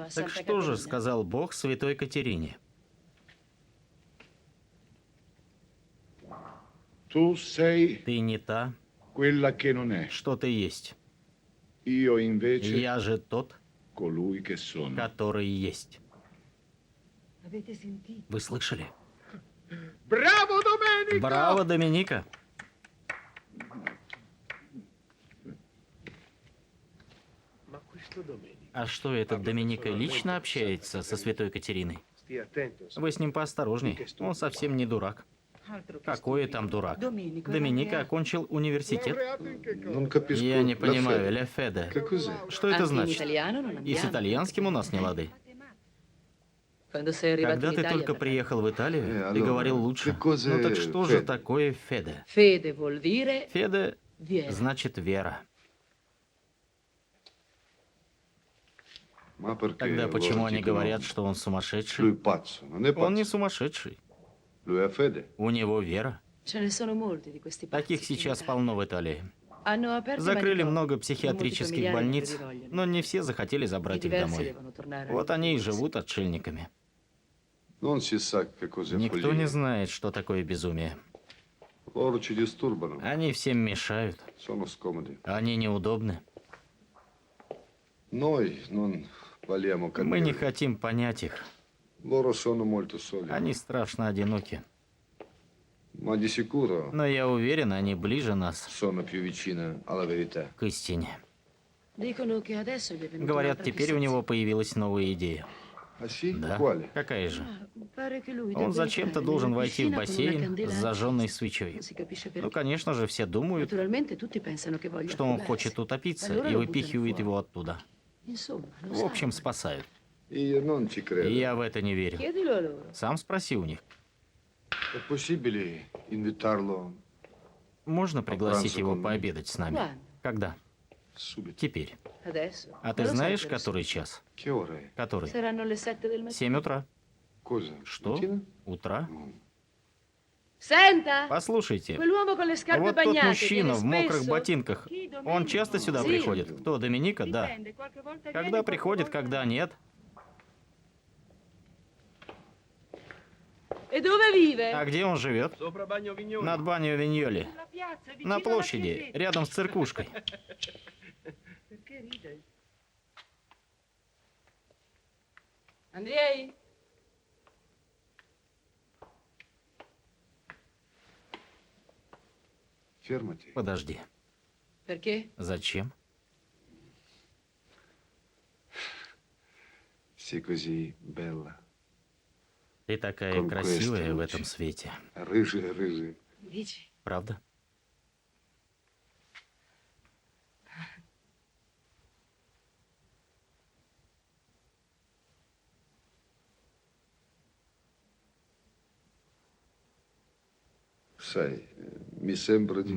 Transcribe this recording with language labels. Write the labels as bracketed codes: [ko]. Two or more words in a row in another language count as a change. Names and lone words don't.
[ru] Так [it] Santa [ru] что же [it] Caterina? [ru] сказал Бог Святой Катерине? [it] Tu sei [ru] Ты не та, [it] quella che non è. [ru] что ты есть. [it] Io invece [ru] Я же тот, [it] colui che sono. [ru] который есть. [it] Avete sentito? [ru] Вы слышали? [it] Bravo Domenico! [ru] Браво, Доминика! [it] Ma questo Domenico. [ru] А что, этот Доминика лично общается со Святой Катериной? [it] Stia attento. [ru] Вы с ним поосторожней. Он совсем не дурак. [it] Altro che [ru] Какой [it] stupido. [ru] там дурак? [it] Domenico, [ru] Доминика [it] laureato. [ru] окончил университет. [it] Non capisco. [ru] Я не [it] la [ru] понимаю, [it] fede. la fede. Che cos'è? [ru] Что это [it] Anche in [ru] значит? [it] italiano non [ru] И с [it] andiamo. [ru] итальянским у нас не лады. [it] Quando sei arrivato [ru] Когда [it] in [ru] ты [it] Italia [ru] только [it] parlavi- [ru] приехал в Италию, ты [it] allora, [ru] говорил лучше. [it] che cos'è [ru] Ну так что же [it] fede? [ru] такое феде? [it] Fede vuol dire [ru] Феде [it] viene. [ru] значит вера. [it] Ma perché [ru] Тогда почему [it] allora [ru] они [it] dicono, [ru] говорят, что он [it] lui [ru] сумасшедший? [it] pazzo? Non è [ru] Он не [it] pazzo. [ru] сумасшедший. [it] Lui ha fede. [ru] У него вера. [it] Ce ne sono molti di questi pazzi [ru] Таких [it] in [ru] сейчас [it] Italia. [ru] полно в Италии. [it] Hanno aperto [ru] Закрыли [it] manicomi, [ru] много [it] ma molti [ru] психиатрических [it] familiari non [ru] больниц, [it] li vogliono. [ru] но не все захотели [it] I [ru] забрать их [it] diversi [ru] домой. [it] devono tornare [ru] Вот [it] alle [ru] они и [it] case. [ru] живут отшельниками. [it] Non si sa che cos'è [ru] Никто [it] follia. [ru] не знает, что такое безумие. [it] Loro ci disturbano. [ru] Они всем мешают. [it] Sono scomodi. [ru] Они неудобны. [it] Noi non vogliamo [ru] Мы не [it] capire. [ru] хотим понять их. [it] Loro sono molto soli. [ru] Они страшно одиноки. [it] Ma di sicuro [ru] Но я уверен, они ближе нас [it] sono più vicine alla verità. [ru] к истине. [it] Dicono che adesso gli è venuta [ru] Говорят, [it] un'altra [ru] теперь у [it] fissazione. [ru] него появилась новая идея. [it] Ah sì? [ru] Да? [it] Quale? [ru] Какая же? [it] Ah, pare che lui [ru] Он [it] debba [ru] зачем-то [it] entrare [ru] должен [it] nella [ru] войти в [it] piscina con una [ru] бассейн [it] candela [ru] с [it] accesa. [ru] зажженной свечой. [it] Non si capisce [ru] Ну, [it] perché. [ru] конечно же, все думают, [it] Naturalmente tutti pensano che voglia [ru] что он [it] affogarsi. [ru] хочет утопиться [it] Allora [ru] и [it] lo [ru] выпихивает [it] buttano [ru] его [it] fuori. [ru] оттуда. [it] Insomma, lo [ru] В общем, [it] salvano. [ru] спасают. [it] Io non ci credo. [ru] И я в это не верю. [it] Chiedilo a loro. [ru] Сам спроси у них. [it] È possibile invitarlo [ru] Можно пригласить [it] пранцу [ru] его [it] con me? [ru] пообедать с нами? [it] Quando? [ru] Когда? [it] subito? [ru] Теперь. [it] Adesso. [ru] А ты [it] Non lo [ru] знаешь, [it] sai, però [ru] который час? [it] Che ora è? [ru] Который? [it] Saranno le 7 del mattino. [ru] 7 утра. [it] Cosa? [ru] Что? [it] Mattina? [ru] Утра? [it] Senta! [ru] Послушайте, [it] Quell'uomo con le scarpe [ru] вот тот [it] bagnate [ru] мужчина [it] viene [ru] в мокрых [it] spesso? [ru] ботинках, [it] Chi, Domenico? [ru] он часто сюда [it] Sì. [ru] приходит? Кто, Доминика? Да. [it] Dipende, qualche volta [ru] Когда [it] viene, qualche [ru] приходит, [it] volta [ru] когда [it] no. [ru] нет. [it] E dove vive? [ru] А где он живет? [it] Sopra Bagno Vignoli. [ru] Над баней Виньоли. [it] Sulla piazza, vicino [ru] На [it] alla [ru] площади, [it] chiesetta. [ru] рядом с церквушкой. [it] Perché ride? Andrei? Fermati. [ru] Подожди. [it] Perché? [ru] Зачем? [it] Sei così bella. [ru] Ты такая [it] Con [ru] красивая [it] queste [ru] в [it] luci. [ru] этом свете. Rыжая, rыжая. [it] Dici? [ru] Правда? [it] Sai, mi sembra di